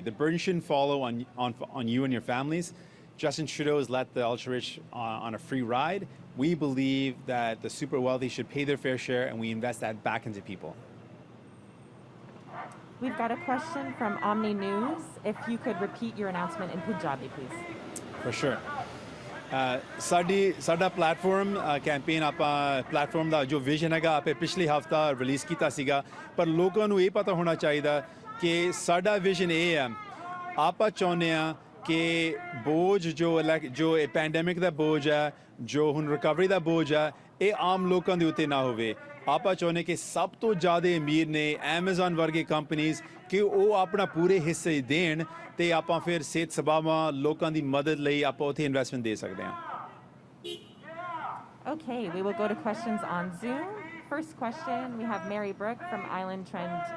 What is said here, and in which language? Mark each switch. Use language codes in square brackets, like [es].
[en] The burden shouldn't follow on you and your families. Justin Trudeau has let the ultra-rich on a free ride. We believe that the super wealthy should pay their fair share, and we invest that back into people. We've got a question from Omni News. If you could repeat your announcement in Punjabi, please. For sure. [pa] ਸਾਡਾ platform campaign ਆਪਾਂ platform ਦਾ ਜੋ vision ਹੈਗਾ ਆਪੇ ਪਿਛਲੇ ਹਫਤਾ release ਕੀਤਾ ਸੀਗਾ, ਪਰ ਲੋਕਾਂ ਨੂੰ ਇਹ ਪਤਾ ਹੋਣਾ ਚਾਹੀਦਾ ਕਿ ਸਾਡਾ ਵਿਜ਼ਨ ਇਹ ਹੈ, ਆਪਾਂ ਚਾਹੁੰਦੇ ਆ ਕਿ ਬੋਝ ਜੋ ਇਹ ਪੈਂਡੈਮਿਕ ਦਾ ਬੋਝ ਹੈ, ਜੋ ਹੁਣ ਰਿਕਵਰੀ ਦਾ ਬੋਝ ਹੈ, ਇਹ ਆਮ ਲੋਕਾਂ ਦੇ ਉੱਤੇ ਨਾ ਹੋਵੇ। ਆਪਾਂ ਚਾਹੁੰਦੇ ਕਿ ਸਭ ਤੋਂ ਜ਼ਿਆਦਾ ਅਮੀਰ ਨੇ ਐਮਾਜ਼ਨ ਵਰਗੇ ਕੰਪਨੀਆਂ ਕਿ ਉਹ ਆਪਣਾ ਪੂਰੇ ਹਿੱਸੇ ਦੇਣ ਤੇ ਆਪਾਂ ਫਿਰ ਸਿਹਤ ਸੇਵਾਵਾਂ ਲੋਕਾਂ ਦੀ ਮਦਦ ਲਈ ਆਪਾਂ ਉੱਥੇ ਇਨਵੈਸਟਮੈਂਟ ਦੇ ਸਕਦੇ ਹਾਂ। [en] Okay, we will go to questions on Zoom. First question, we have Mary Brooke from Island News Trend.